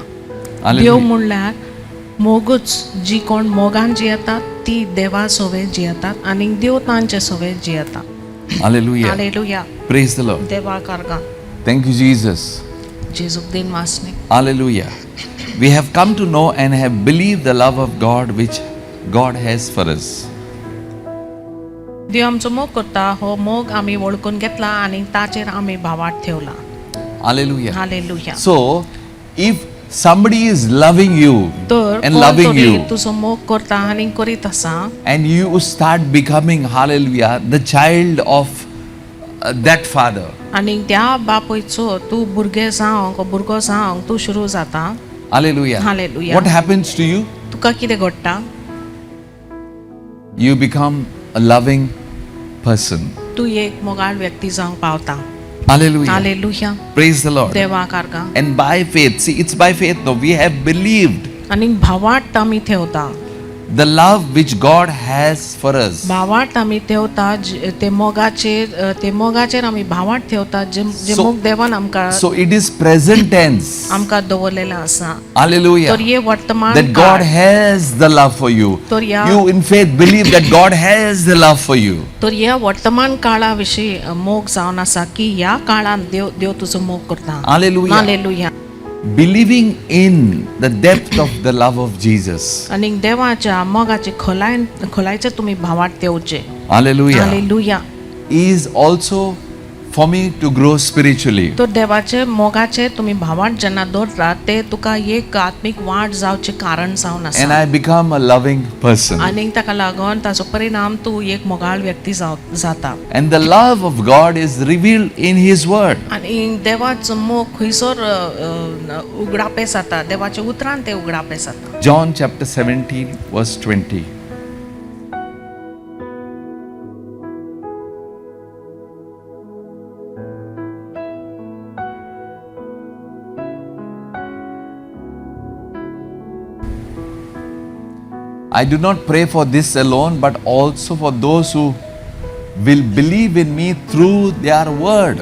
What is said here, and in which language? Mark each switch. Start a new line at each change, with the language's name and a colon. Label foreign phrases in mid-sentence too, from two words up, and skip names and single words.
Konkani: देव
English: Hallelujah.
Konkani: म्हणल्यार मोगूच जी कोण मोगान जियेतात ती देवा सोवे जियेतात आनी देव तांचे सोवे जियेता.
English: Hallelujah.
Konkani: हालेलुया.
English: Praise the Lord.
Konkani: देवा कारगा.
English: Thank you, Jesus.
Konkani: जेजूक दिन वासने.
English: Hallelujah. We have come to know and have believed the love of God which God has for us.
Konkani: देव आमचो मोग करता हो मोग आमी वळखून घेतला आनी ताचेर आमी भावाट ठेवला.
English: Hallelujah.
Konkani: हालेलुया.
English: So, if somebody is loving you
Konkani: तर
English: and
Konkani: कोण
English: loving
Konkani: तरी
English: you,
Konkani: तुजो मोग करता आनी करीत आसा
English: and you start becoming, hallelujah, the child of that father,
Konkani: आनी त्या बापूयचो तूं भुरगे जावंक भुरगो जावंक तूं सुरू जाता.
English: hallelujah, Hallelujah. what happens to you?
Konkani: तुका कितें घडटा?
English: You become a loving person.
Konkani: तूं एक मोगाळ व्यक्ती जावंक पावता.
English: Hallelujah.
Konkani: हालेलुया.
English: Praise the Lord.
Konkani: देवा कारगा.
English: And by faith, see, it's by faith, no, we have believed
Konkani: आनी भावाट आमी ठेवता.
English: the love which God has for us.
Konkani: भावाट आमी ठेवता ते मोगाचेर आमी भावाट ठेवता जे
English: So-
Konkani: मोग देवान आमकां
English: So it is present tense.
Konkani: आमकां दवरलेलें आसा.
English: Hallelujah.
Konkani: तर हे वर्तमान
English: That God has the love for you.
Konkani: तर ह्या
English: You in faith believe that God has the love for you.
Konkani: तर ह्या वर्तमान काळा विशीं मोग जावन आसा की ह्या काळान देव तुजो मोग करता.
English: Hallelujah.
Konkani: हालेलुया.
English: Believing in the depth of the love of Jesus.
Konkani: आनी देवाच्या मोगाची खोलायचे तुमी भावाट ठेवचे.
English: Hallelujah.
Konkani: हालेलुया.
English: Is also for me to grow spiritually.
Konkani: तो देवाचे मोगाचे तुमी भावाट जेन्ना दवरता ते तुका एक आत्मीक वाड जावचे कारण जावन
English: And
Konkani: आसा.
English: I become a loving person.
Konkani: आनी ताका लागून ताचो परिणाम तूं एक मोगाळ व्यक्ती जाता.
English: And the love of God is revealed in His Word.
Konkani: आनी देवाचो मोग खंयसर उगडापे जाता देवाच्या उतरान ते उगडापे जाता.
English: John chapter 17 verse 20. I do not pray for this alone, but also for those who will believe in me through their word.